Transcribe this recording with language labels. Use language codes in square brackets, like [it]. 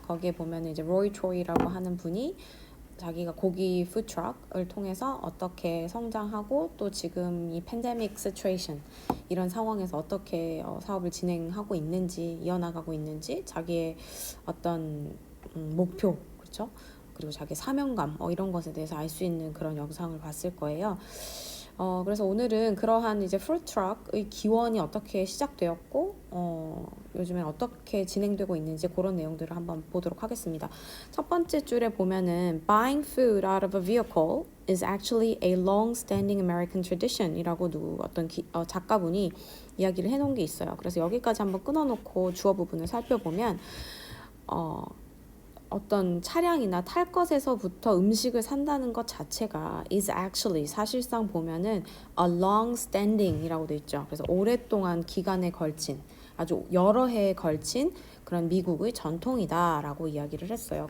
[ko] 거기에 보면 이제 로이 트로이라고 하는 분이 자기가 고기 푸드트럭을 통해서 어떻게 성장하고 또 지금 이 팬데믹 시츄에이션 이런 상황에서 어떻게 사업을 진행하고 있는지 이어나가고 있는지 자기의 어떤 목표 그렇죠? 그리고 자기 사명감 이런 것에 대해서 알 수 있는 그런 영상을 봤을 거예요. 그래서 오늘은 그러한 이제 푸드트럭의 기원이 어떻게 시작되었고 요즘엔 어떻게 진행되고 있는지 그런 내용들을 한번 보도록 하겠습니다. 첫 번째 줄에 보면은 [en] Buying food out of a vehicle is actually a long-standing American tradition이라고 [ko] 어떤 작가분이 이야기를 해놓은 게 있어요. 그래서 여기까지 한번 끊어놓고 주어 부분을 살펴보면 어떤 차량이나 탈 것에서부터 음식을 산다는 것 자체가 [en] is actually [ko] 사실상 보면은 [en] a long standing [ko] 이라고 돼 있죠. 그래서 오랫동안 기간에 걸친 아주 여러 해에 걸친 그런 미국의 전통이다라고 이야기를 했어요.